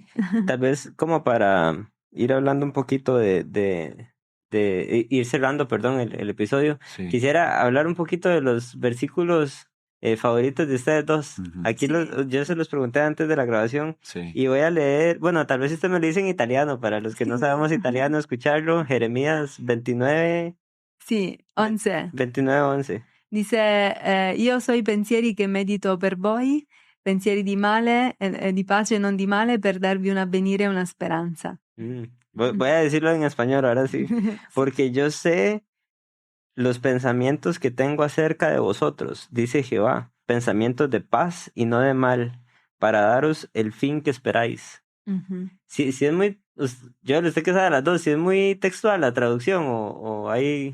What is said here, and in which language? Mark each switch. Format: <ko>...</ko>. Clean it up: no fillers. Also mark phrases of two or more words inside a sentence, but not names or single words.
<es>Tal vez como para ir hablando un poquito ir cerrando, perdón, el episodio, Sí. quisiera hablar un poquito de los versículos favoritos de ustedes dos. Ujú. Aquí Sí. yo se los pregunté antes de la grabación Sí. y voy a leer, bueno, tal vez usted me lo dice en italiano, para los que no Sí. sabemos italiano, escucharlo, Jeremías 29,</es> <it>Sì, 11.</it> <es>29:11.</es> <it>Dice, io so i pensieri che medito per voi, pensieri di male, di pace e non di male, per darvi un avvenire e una speranza.</it> <es>Voy a decirlo en español ahora sí.</es> <it>Sì.</it> <es>Porque yo sé los pensamientos que tengo acerca de vosotros, dice Jehová, pensamientos de paz y no de mal, para daros el fin que esperáis. Mhm. Sí, sí es muy, yo no sé qué sabe las dos, si es muy textual la traducción o hay...</es>